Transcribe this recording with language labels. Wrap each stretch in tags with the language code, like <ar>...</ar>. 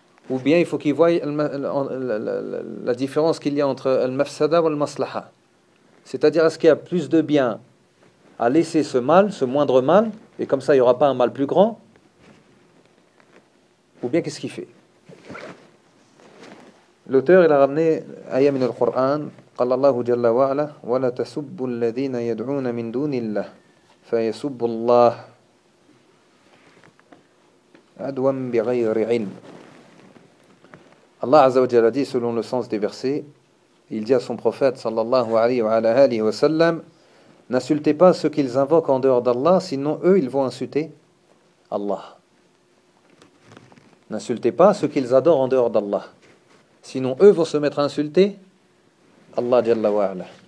<fr>Ou bien il faut qu'il voie la différence qu'il y a entre al-mafsada ou al-maslaha? C'est-à-dire, est-ce qu'il y a plus de bien à laisser ce mal, ce moindre mal, et comme ça, il n'y aura pas un mal plus grand? Ou bien qu'est-ce qu'il fait? L'auteur, il a ramené</fr> <ar>ayah min al-Qur'an, قال الله جل وعلا ولا تسبوا الذين يدعون من دون الله فيسبوا الله عدوا بغير علم.</ar> <fr>الله عز وجل dit, selon le sens des versets, il dit à son prophète sallallahu alayhi wa sallam, n'insultez pas ceux qu'ils invoquent en dehors d'Allah, sinon eux ils vont insulter Allah. N'insultez pas ceux qu'ils adorent en dehors d'Allah, sinon eux vont se mettre à insulter Allah Jalla wa Ala.</fr>